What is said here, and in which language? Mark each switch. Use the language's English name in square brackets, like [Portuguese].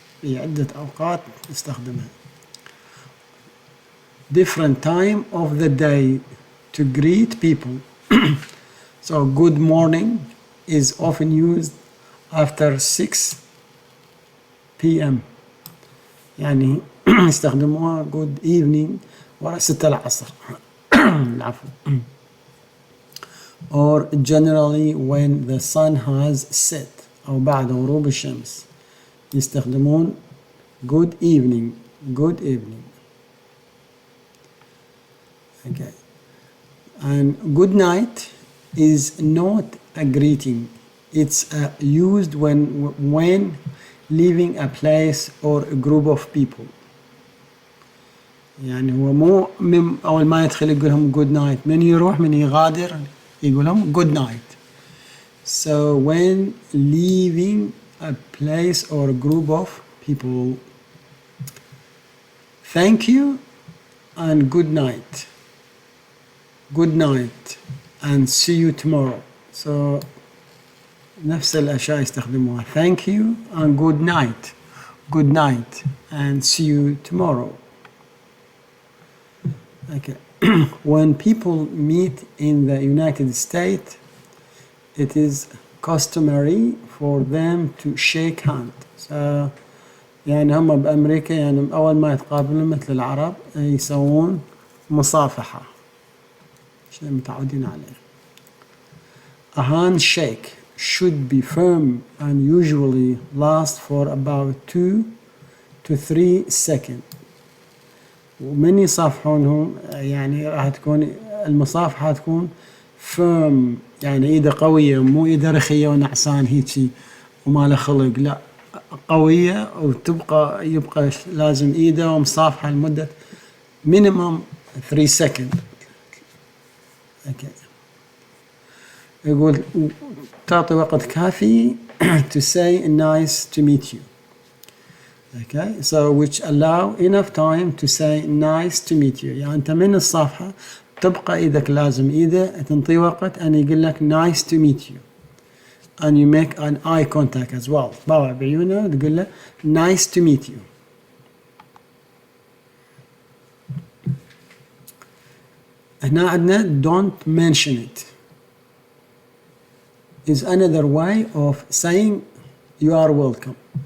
[Arabic] في عدة أوقات نستخدمها. [English] Different time of the day to greet people. So good morning is often used after 6 p.m. [Arabic] يعني يستخدموها [English] good evening [Arabic] ورا 6 العصر. العفو. [English] Or generally when the sun has set [Arabic] أو بعد غروب الشمس يستخدمون [English] good evening. Okay. And good night is not a greeting. It's used when leaving a place or a group of people. [Arabic] يعني هو مو من أول ما يدخل يقول لهم [English] good night. [Arabic] من يروح من يغادر يقول لهم [English] good night. So when leaving a place or a group of people. Thank you and good night. Good night and see you tomorrow. [Arabic] So نفس الأشياء يستخدموها. [English] Thank you and good night. Good night and see you tomorrow. Okay. When people meet in the United States, it is customary for them to shake hands. [Arabic] So يعني هم بأمريكا يعني أول ما يتقابلون مثل العرب يسوون مصافحة. شيء متعودين عليه. [English] A handshake should be firm and usually last for about 2 to 3 seconds. [Arabic] ومن يصافحونهم يعني راح تكون المصافحة تكون [English] firm [Arabic] يعني إيده قوية مو إيده رخية ونعسان هيجي وما له خلق لا قوية يبقى لازم إيده ومصافحة لمدة [English] minimum 3 seconds Okay. [Arabic] يقول تعطي وقت كافي [English] to say nice to meet you. Okay, so which allow enough time to say nice to meet you. [Arabic] يعني أنت من الصفحة تبقى إيدك لازم إذا تنطي وقت أن يقول لك [English] nice to meet you. And you make an eye contact as well. [Arabic] تطالع بعيونه تقول له [English] nice to meet you. [Arabic] هنا عندنا [English] don't mention it is another way of saying you are welcome.